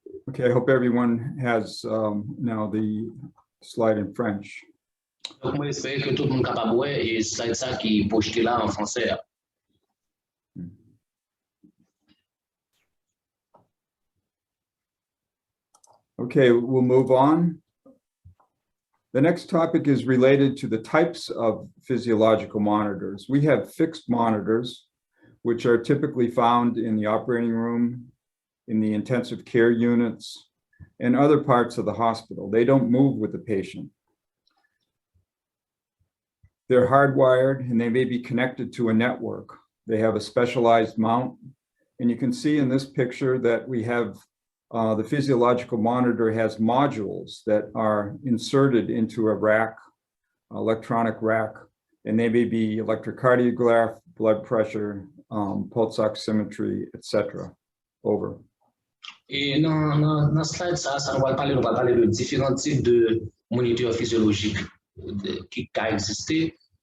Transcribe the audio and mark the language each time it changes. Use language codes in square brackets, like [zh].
[en] Okay, I hope everyone has now the slide in French. [fr] Donc, moi, j'espère que tout le monde est capable de voir et c'est ça qui est projeté là en français. [en] Okay, we'll move on. The next topic is related to the types of physiological monitors. We have fixed monitors, which are typically found in the operating room, in the intensive care units, and other parts of the hospital. They don't move with the patient. They're hardwired and they may be connected to a network. They have a specialized mount. And you can see in this picture that we have the physiological monitor has modules that are inserted into a rack, electronic rack, and they may be electrocardiograph, blood pressure, pulse oximetry, etc. Over. [fr] Et dans la slide, ça on va parler de différents types de moniteurs physiologiques qui existent.